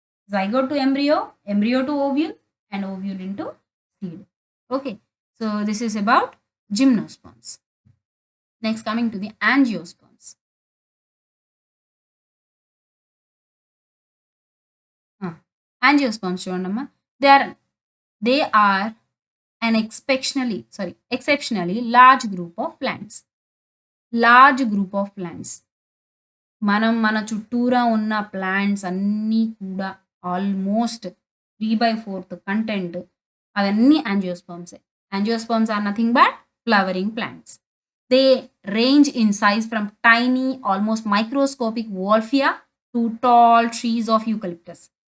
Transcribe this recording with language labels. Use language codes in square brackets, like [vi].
[en] Zygote to embryo, embryo to ovule and ovule into seed. Okay. So, this is about gymnosperms. Next, coming to the angiosperms. [te] Angiosperms చూడండమ్మా. [en] They are an exceptionally large group of plants. Large group of plants. [te] మన చుట్టూరా ఉన్న plants అన్నీ కూడా almost 3/4 content అవన్నీ యాంజియోస్పర్మ్సే. [en] Angiosperms are nothing but flowering plants. They range in size from tiny, almost microscopic wolfia to tall trees of eucalyptus.